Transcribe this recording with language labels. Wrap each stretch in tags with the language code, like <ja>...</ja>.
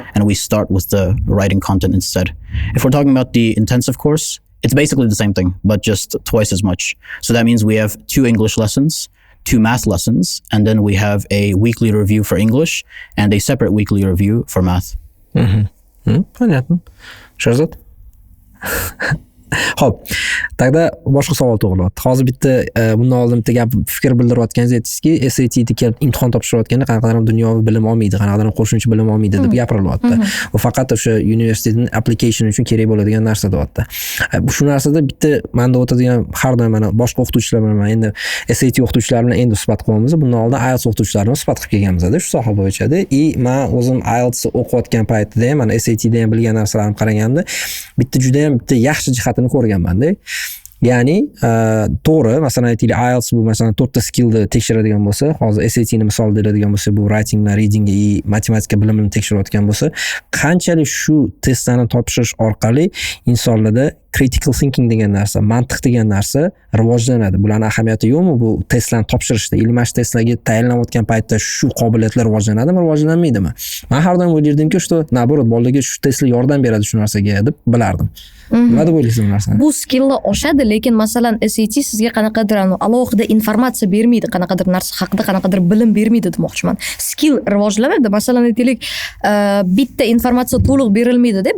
<en>And we start with the writing content instead. If we're talking about the intensive course, it's basically the same thing, but just twice as much. So that means we have 2 English lessons, 2 math lessons, and then we have a weekly review for English and a separate weekly review for math.</en> <ru>Понятно. Sharzod?</ru> <uz>Xo'p, taqda boshqa savol tug'ilyapti. Hozir bitta bundan oldin bitta gap fikr bildirayotganingiz aytdingizki, SAT'da kelib imtihon topshirayotganda qanaqadir dunyoviy bilim olmaydi, qanaqadir qo'shimcha bilim olmaydi deb gapirilyapti. Bu faqat o'sha universitetning application uchun kerak bo'ladigan narsa deyapti. Shu narsada bitta menda o'tadigan har doim mana boshqa o'qituvchilar bilan, endi SAT o'qituvchilari bilan endi suhbat qilyapmiz. Bundan oldin IELTS o'qituvchilarini suhbat qilib kelganmiz-da shu soha bo'yicha-da. Men o'zim IELTS o'qiyotgan paytda ham, mana SAT'da ham bilgan narsalarimni qaraganimda, bitta yaxshi jihatini ko'rganman-da. Ya'ni to'g'ri, masalan aytaylik, IELTS bu masalan 4 ta skillni tekshiradigan bo'lsa, hozir SAT'ni misol beradigan bo'lsa, bu writing va reading va matematika bilimini tekshirayotgan bo'lsa, qanchalik shu testlarni topshirish orqali insonlarda critical thinking degan narsa, mantiq degan narsa rivojlanadi. Bularning ahamiyati yo'qmi bu testlarni topshirishda? Ilmiy testlarga tayinlanayotgan paytda shu qobiliyatlar rivojlanadimi, rivojlanmaydimi? Men har doim o'ylardimki,</uz> <ru>что наоборот,</ru> <uz>bolalarga shu testlar yordam beradi shu narsaga deb bilardim. Nima deb o'ylaysiz bu narsani? Bu skilllar oshadi, lekin masalan SAT sizga qanaqadir alohida informatsiya bermaydi, qanaqadir narsa haqida qanaqadir bilim bermaydi demoqchiman. Skill rivojlanadi. Masalan aytaylik, bitta informatsiya to'liq berilmaydi-da.</uz>